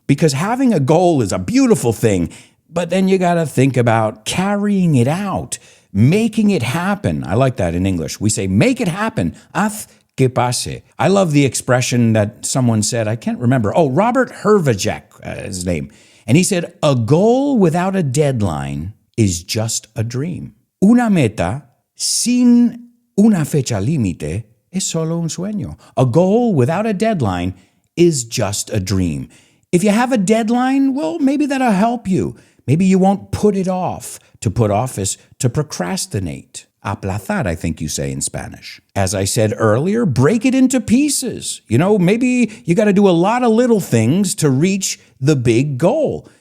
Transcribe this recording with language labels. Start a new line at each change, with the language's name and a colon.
English: Because having a goal is a beautiful thing, but then you got to think about carrying it out, making it happen. I like that in English. We say, make it happen.
Spanish: Haz que pase.
English: I love the expression that someone said, I can't remember. Oh, Robert Hervajek, his name. And he said, a goal without a deadline is just a dream.
Spanish: Una meta sin una fecha límite es solo un sueño.
English: A goal without a deadline is just a dream. If you have a deadline, well, maybe that'll help you. Maybe you won't put it off. To put off is to procrastinate. Aplazar, I think you say in Spanish. As I said earlier, break it into pieces. Maybe you got to do a lot of little things to reach the big goal.